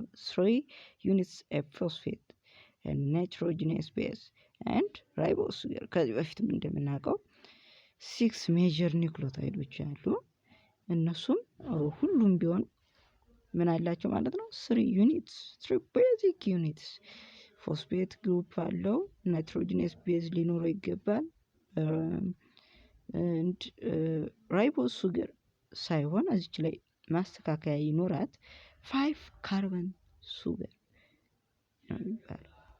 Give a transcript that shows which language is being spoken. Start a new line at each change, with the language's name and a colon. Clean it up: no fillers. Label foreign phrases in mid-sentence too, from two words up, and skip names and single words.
English: 3 units of phosphate and nitrogenous base and ribose
Amharic: ከዚህ በፊትም እንደምናውቀው
English: 6 major nucleotides
Amharic: አሉ እነሱም ሁሉም ቢሆን ምን አላቸው ማለት ነው
English: 3 basic units phosphate group አለው nitrogenous base
Amharic: ሊኖረው ይገባል
English: and ribose sugar
Amharic: ሳይሆን እዚች ላይ ማስተካከያ ይኖራት
English: 5 carbon sugar
Amharic: ነው